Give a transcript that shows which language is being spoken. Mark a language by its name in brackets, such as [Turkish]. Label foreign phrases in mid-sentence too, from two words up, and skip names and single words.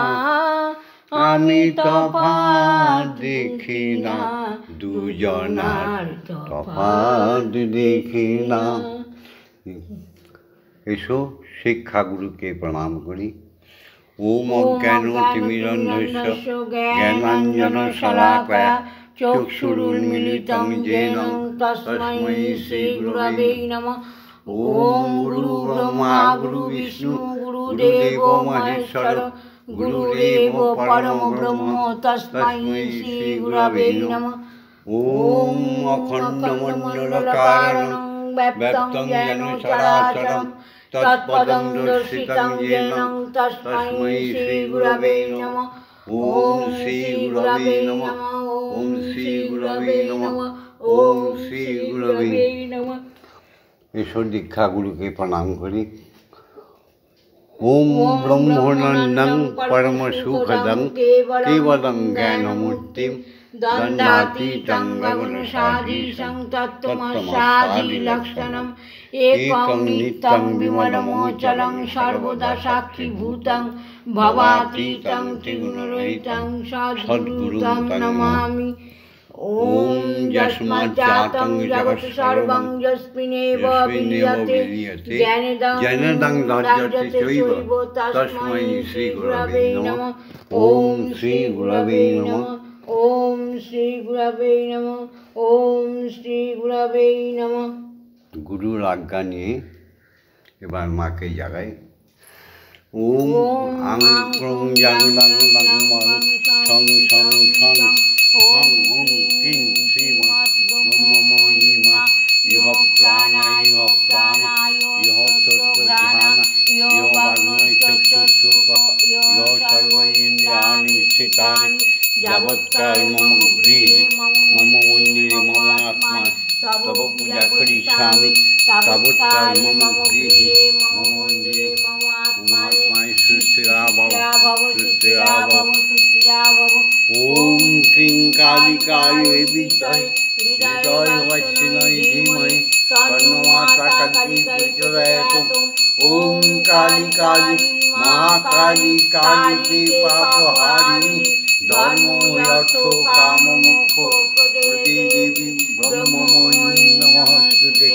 [Bangla] আমি তফাৎ দেখি না, দুজনার তফাৎ দেখি না। এসো শিক্ষাগুরুকে প্রণাম করি। [Sanskrit] ওম অজ্ঞানতিমিরন্ধস্য জ্ঞানাঞ্জন শলাকয়া চক্ষুরুন্মিলিतं येन তস্मै শ্রীগুরবে নমঃ। ওম গুরু ব্রহ্মা গুরু বিষ্ণু গুরুদেব মহেশ্বর গুরুদেব পরম ব্রহ্ম তস্मै শ্রীগুরবে নমঃ। ওম অখণ্ডমণ্ডলকারণং ব্যপ্তং যেন চরাচরম তৎপদং দর্শিতং যেন তস্मै শ্রীগুরবে নমঃ। ওম শ্রীগুরবে নমঃ। ওম শ্রীগুরবে নমঃ। ওম শ্রীগুরবে নমঃ। [Bangla] ঈশ্বর দীক্ষা গুরুকে প্রণাম করি। [Sanskrit] ওম ব্রহ্মানন্দং পরম সুখদং কেবলং জ্ঞানমূর্তিম দণ্ডাতীतं গগনসাদীশং তত্ত্বমস্যাদিলক্ষণম একং নিত্যং বিমলমোচলং সর্বদা সাক্ষীভূতং ভবাতীतं ত্রিগুণরহিतं সদ্গুরুং নমামি। ওম যস্মাজ্জাतं জগৎ সর্বং যস্মিন্নেব বিলীয়তে জ্ঞানেদং রাজ্যতে চৈব তস্मै শ্রীগুরবে নমঃ। ওম শ্রীগুরবে নমঃ। ওম শ্রীগুরবে নমঃ। ওম শ্রীগুরবে নমঃ। [Bangla] গুরুর আজ্ঞা নিয়ে এবার মাকে জাগাই। [Sanskrit] ওম আং ক্রং জাং লাং লাং মং সং সং সং সং ওম কিং শ্রীমৎ ব্রহ্মময়ী মা ইহ প্রাণা ইহ প্রাণা ইহ তত্ত্বজ্ঞান ইহ বাগ্ময় চক্ষুষ্পূক ইহ সর্ব ইন্দ্রিয়াণি স্থিতানি যাবৎকাল মম গৃহে মম মন্দিরে মম আত্মা তব পূজা করিষ্যামি তাবৎকাল মম গৃহে মম মন্দিরে মম আত্মায় সুস্থিরা ভব সুস্থিরা ভব সুস্থিরা ভব। ওম ক্রিং কালিকায় বিদ্মহে হৃদয়বৎসিন্যৈ ধীমহি তন্নো মাতা কালিকাই প্রচোদয়াৎ। ওম কালী কালী মহাকালী কালীকে পাপহারিণী ধর্ম অর্থ কাম মোক্ষ প্রদে দেবী ব্রহ্মময়ী নমস্তুতে।